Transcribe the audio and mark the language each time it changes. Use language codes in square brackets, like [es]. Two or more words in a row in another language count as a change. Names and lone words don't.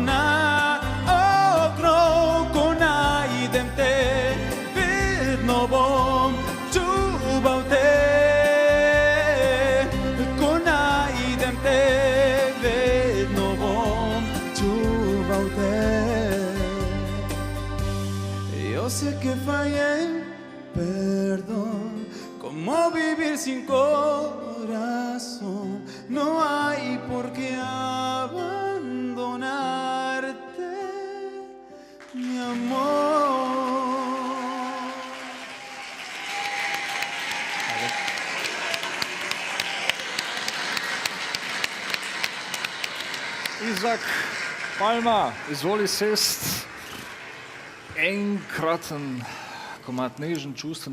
[sl] na okrog, ko najdem te, vedno bom čuval te. Ko najdem te, vedno bom čuval te. [es] Yo sé que fallé, perdón, ¿cómo vivir sin corazón? No hay por qué abandonarte, mi amor. [sl] Izak Palma, izvoli sest. Enkraten komad nežen čustva.